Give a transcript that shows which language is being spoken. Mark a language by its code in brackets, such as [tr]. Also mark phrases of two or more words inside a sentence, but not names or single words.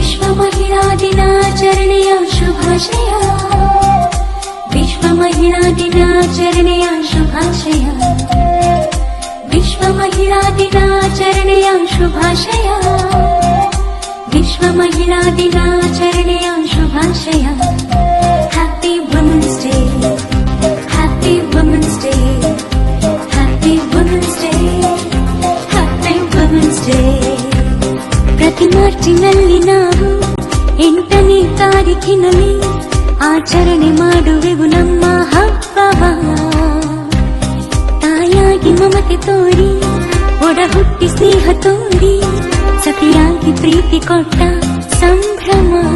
[kn] ಮಹಿಳಾ ದಿನಾಚರಣೆಯ ಶುಭಾಶಯ ವಿಶ್ವ ಮಹಿಳಾ ದಿನಾಚರಣೆಯ ಶುಭಾಶಯ ವಿಶ್ವ ಮಹಿಳಾ ದಿನಾಚರಣೆಯ ಶುಭಾಶಯ ವಿಶ್ವ ಮಹಿಳಾ ದಿನಾಚರಣೆಯ ಶುಭಾಶಯ [en] Happy women's day Happy women's day Happy women's day Happy women's day [kn] ಪ್ರತಿ ಮಾರ್ಚಿನಲ್ಲಿ ನಾವು 8ನೇ ತಾರೀಖಿನಲ್ಲಿ ಆಚರಣೆ ಮಾಡುವೆವು ನಮ್ಮ ಹಬ್ಬವ ತಾಯಾಗಿ ಮಮತೆ ತೋರಿ ಒಡ ಹುಟ್ಟಿ ಸ್ನೇಹ ತೋರಿ ಸತಿಯಾಗಿ ಪ್ರೀತಿ ಕೊಟ್ಟ ಸಂಭ್ರಮ